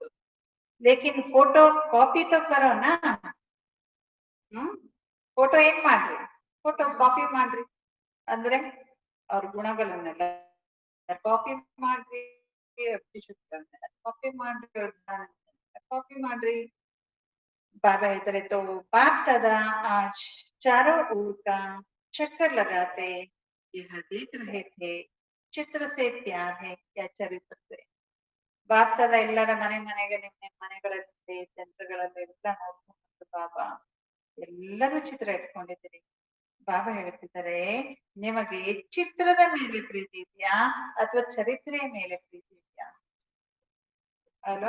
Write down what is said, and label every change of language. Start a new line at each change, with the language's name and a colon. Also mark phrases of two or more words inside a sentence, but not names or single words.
Hindi: लेकिन फोटो कॉपी तो करो ना.
Kannada: ಫೋಟೋ ಏನ್ ಮಾಡ್ರಿ?
English: photo copy
Kannada: ಮಾಡ್ರಿ ಅಂದ್ರೆ ಅವ್ರ ಗುಣಗಳನ್ನೆಲ್ಲ ಕಾಪಿ ಮಾಡ್ರಿ, ಕಾಪಿ ಮಾಡ್ರಿ, ಕಾಪಿ ಮಾಡ್ರಿ. ಬಾಬಾ ಹೇಳ್ತಾರೆ,
Hindi: तो बाप दादा आज चारों ओर का चक्कर लगाते यह देख रहे थे चित्र से प्यार है या चरित्र से.
Kannada: ಭಾರತದ ಎಲ್ಲರ ಮನೆಗೆ ನಿಮ್ಮ ಮನೆಗಳಲ್ಲಿ ಜನರುಗಳಲ್ಲೆಲ್ಲ ನೋಡ್ಕೊಂಡು ಬಾಬಾ ಎಲ್ಲರೂ ಚಿತ್ರ ಇಟ್ಕೊಂಡಿದ್ದೀರಿ. ಬಾಬಾ ಹೇಳ್ತಿದ್ದಾರೆ, ನಿಮಗೆ ಚಿತ್ರದ ಮೇಲೆ ಪ್ರೀತಿ ಇದೆಯಾ ಅಥವಾ ಚರಿತ್ರೆಯ ಮೇಲೆ ಪ್ರೀತಿ ಇದೆಯಾ ಅಲ್ವಾ?